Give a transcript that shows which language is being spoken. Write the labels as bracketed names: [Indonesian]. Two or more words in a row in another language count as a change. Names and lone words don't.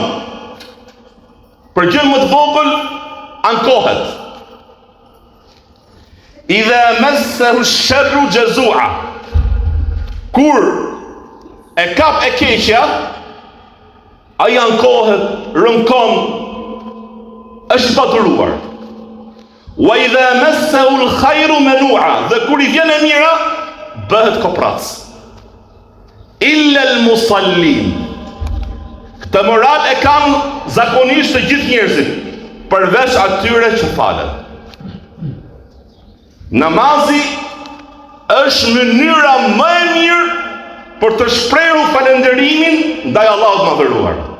[Albanian] Për gjë më të vogël ankohet. [Arabic] إذا مسه الشر جزوعا. [Albanian] Kur e kap e keqja, ai ankohet, rënkon, është i paduruar. [Arabic] وإذا مسه الخير منوعا. [Albanian] Dhe kur i vjen e mira, bëhet koprac. [Arabic] إلا المصلين. [Albanian] Këtë moral e kanë zakonisht të gjithë njerëzit, përveç atyre që falen. Namazi është mënyra më e mirë për të shprehur falënderimin ndaj Allahut madhëruar.